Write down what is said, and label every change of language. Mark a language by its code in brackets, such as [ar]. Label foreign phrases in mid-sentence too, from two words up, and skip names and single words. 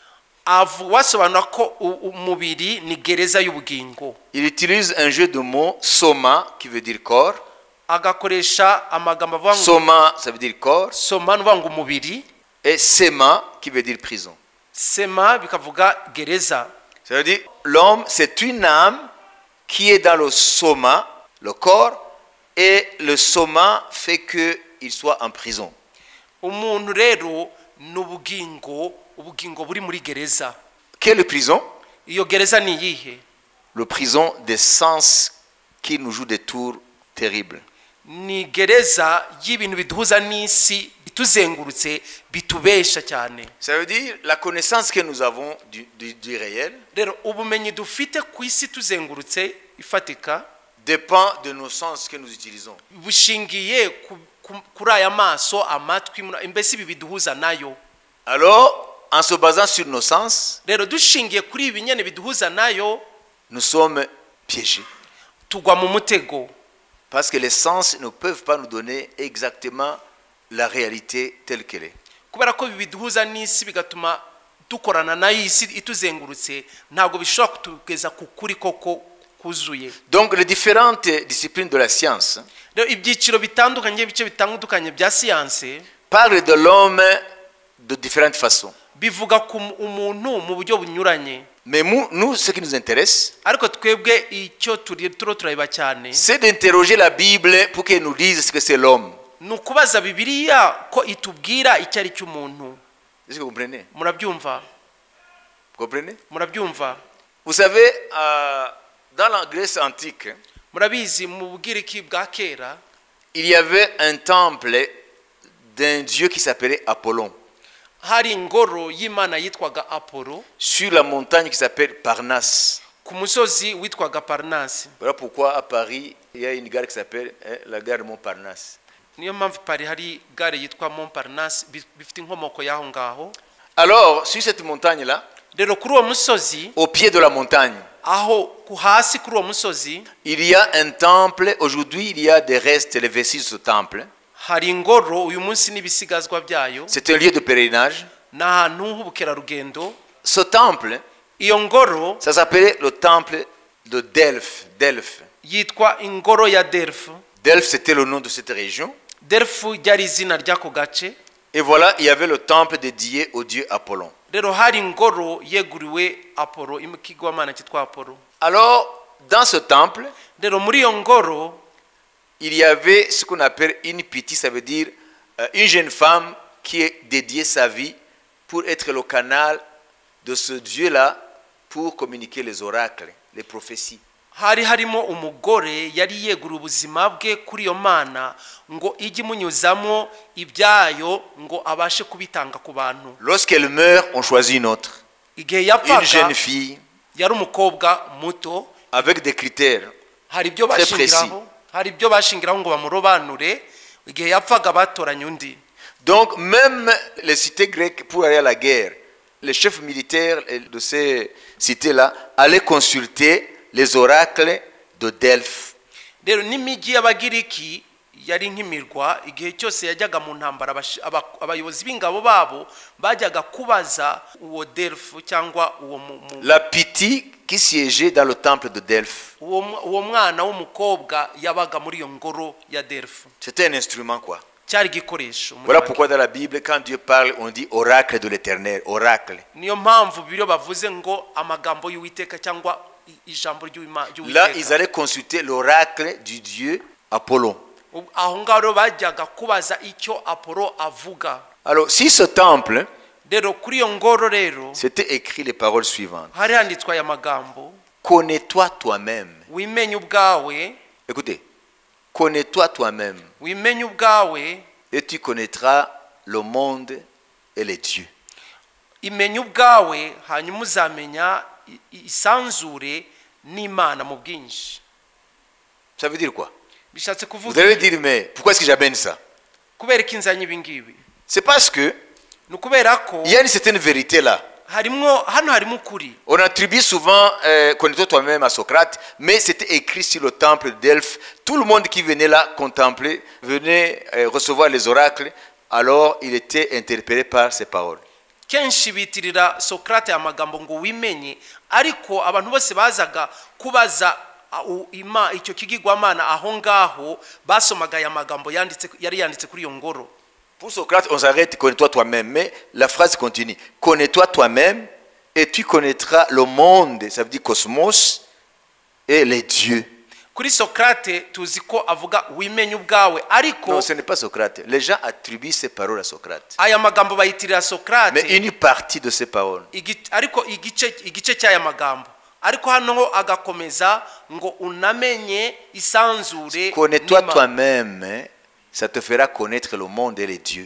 [rw] Wasobanura ko umubiri ni gereza y'ubugingo. [fr] Il utilise un jeu de mots, soma qui veut dire corps. [rw] Agakoresha amagambo avuga ngo [fr] soma ça veut dire corps. [rw] Soma nuvuga ngo umubiri. [fr] Et sema qui veut dire prison. [rw] Sema bikavuga gereza. [fr] Ça veut dire l'homme c'est une âme qui est dans le soma, le corps, et le soma fait que il soit en prison. [rw] Umuntu rero n'ubugingo, ubugingo buri muri gereza. [fr] Quelle prison? [rw] Iyo gereza ni yihe? [fr] Le prison des sens qui nous joue des tours terribles. [rw] Ni gereza y'ibintu biduhuza n'isi bituzengurutse bitubesha cyane. [fr] Ça veut dire la connaissance que nous avons du réel. [rw] Rero ubumenyi dufite ku isi tuzengurutse ifatika [fr] dépend de nos sens que nous utilisons. [rw] Bushingiye kuri aya maso, amatwi, mbese ibi biduhuza nayo. [fr] Alors, en se basant sur nos sens, [rw] rero dushingiye kuri ibi nyene biduhuza nayo, [fr] nous sommes piégés. [rw] Tugwa mu mutego. [fr] Parce que les sens ne peuvent pas nous donner exactement la réalité telle qu'elle est. [rw] Kubera ko biduhuza n'isi bigatuma dukorana nayo isi ituzengurutse, ntabwo bishobora kutugeza ku kuri koko kuzuye. [fr] Donc les différentes disciplines de la science [rw] ibyiciro bitandukanye, bice bitandukanye bya siyanse [fr] parlent de l'homme de différentes façons. [rw] Bivuga ku umuntu mu buryo bunyuranye. [fr] Mais nous, ce qui nous intéresse, [rw] ariko twebwe icyo tureba cyane, [fr] c'est d'interroger la Bible pour qu'elle nous dise ce que c'est l'homme. [rw] Nukubaza Bibiliya ko itubwira icyo ari cy'umuntu. [fr] Est-ce que vous comprenez? [rw] Murabyumva? [fr] Vous comprenez? [rw] Murabyumva? [fr] Vous savez, dans la Grèce antique, [rw] murabizi mu Bugiriki bwa kera, [fr] il y avait un temple d'un dieu qui s'appelait Apollon. [rw] Hari ingoro y'Imana yitwaga Apollo [fr] sur la montagne qui s'appelle Parnasse. [rw] Ku musozi witwaga Parnasse. [fr] Voilà pourquoi à Paris, il y a une gare qui s'appelle la gare de Montparnasse. [rw] Niyo mpamvu Paris hari gare yitwa Montparnasse, bifite inkomoko yaho ngaho. [fr] Alors, sur cette montagne-là, [rw] rero kuri uwo musozi, [fr] au pied de la montagne, [rw] aho ku hasi kuri uwo musozi, [fr] il y a un temple. Aujourd'hui, il y a des restes, les vestiges de ce temple. [rw] Hari ingoro uyu munsi nibisigazwa byayo. [fr] C'est un lieu de pèlerinage. [rw] N'ahantu h'ubukerarugendo. [fr] Ce temple, [rw] iyo ngoro, [fr] ça s'appelait le temple de Delphes. Delphes. [rw] Yitwa ingoro ya Delphes. [fr] Delphes, c'était le nom de cette région. [rw] Delphes ryari izina ry'ako gace. [fr] Et voilà, il y avait le temple dédié au dieu Apollon. [rw] Rero hari ingoro yeguriwe Apollo, imikigwamana cyitwa Apollo. [fr] Alors, dans ce temple, [rw] rero muri iyo ngoro, [fr] il y avait ce qu'on appelle une piti, ça veut dire une jeune femme qui a dédié sa vie pour être le canal de ce Dieu-là pour communiquer les oracles, les prophéties. [rw] Hari harimo umugore yari yegura ubuzima bwe kuri iyo mana ngo ijye munyuzamo ibyayo ngo abashe kubitanga ku bantu. [fr] Lorsqu'elle meurt, on choisit une autre. [rw] Igihe yapfaga, [fr] une jeune fille [rw] yari umukobwa muto [fr] avec des critères [rw] hari ibyo bashingiraho. Hari ibyo bashingiraho ngo bamurobanure. Igihe yapfaga batoranya undi. [fr] Donc même les cités grecques, pour aller à la guerre, les chefs militaires de ces cités-là allaient consulter les oracles de Delphes. [rw] Rero n'imijyi y'Abagiriki yari nk'imirwa, igihe cyose yajyaga mu ntambara abayobozi b'ingabo babo bajyaga kubaza uwo Delphes cyangwa uwo [fr] la piti qui siégeait dans le temple de Delphes. [rw] uwo mwana w'umukobwa yabaga muri iyo ngoro ya Delphi. [fr] C'était un instrument quoi. [rw] Cyari igikoresho. [fr] Voilà pourquoi dans la Bible, quand Dieu parle, on dit oracle de l'Éternel, oracle. [rw] Niyo mpamvu biro bavuze ngo amagambo y'Uwiteka cyangwa ijambo ry'Uwiteka. [fr] Là, ils allaient consulter l'oracle du Dieu Apollon. [rw] Aho ngaho bajyaga kubaza icyo Apollo avuga. [fr] Alors, si ce temple, [rw] Rero kuri iyo ngoro rero [fr] c'était écrit les paroles suivantes. [rw] hari handitswe aya magambo: [fr] Connais-toi toi-même. [rw] wimenye ubwawe, [fr] Écoutez, connais-toi toi-même [rw] wimenye ubwawe, [fr] et tu connaîtras le monde et les dieux. [rw] imenye ubwawe hanyuma uzamenya isanzure n'Imana mu bwinshi. [fr] Ça veut dire quoi? [rw] Bishatse [fr] Vous [rw] kuvuga [fr] allez dire, mais pourquoi est-ce que j'amène ça? [rw] kubera kinzanye ibingibi. [fr] C'est parce que [rw] Nukubera ko [fr] il y a une certaine vérité là. [rw] harimo ukuri. [fr] On attribue souvent connais-toi toi-même à Socrate, mais c'était écrit sur le temple de Delphes. Tout le monde qui venait là contempler, venait recevoir les oracles, alors il était interpellé par ces paroles. [rw] Kenshi bitirira Socrate amagambo ngo wimenye, ariko abantu bose bazaga kubaza icyo kigirwamana aho ngaho basomaga aya magambo yari yanditse kuri iyo ngoro. [fr] Pour Socrate, on s'arrête, connais-toi toi-même, mais la phrase continue. Connais-toi toi-même et tu connaîtras le monde, ça veut dire cosmos, et les dieux. [rw] Kuri Socrate tuzi ko avuga wimenye ubwawe, ariko [fr] Non, ce n'est pas Socrate. Les gens attribuent ces paroles à Socrate. [rw] aya magambo bayitirira Socrate, [fr] Mais une partie de ces paroles. [rw] ariko igice cy'aya magambo, ariko hano agakomeza ngo unamenye isanzure. [fr] Connais-toi toi-même, hein, ça te fera connaître le monde et les dieux.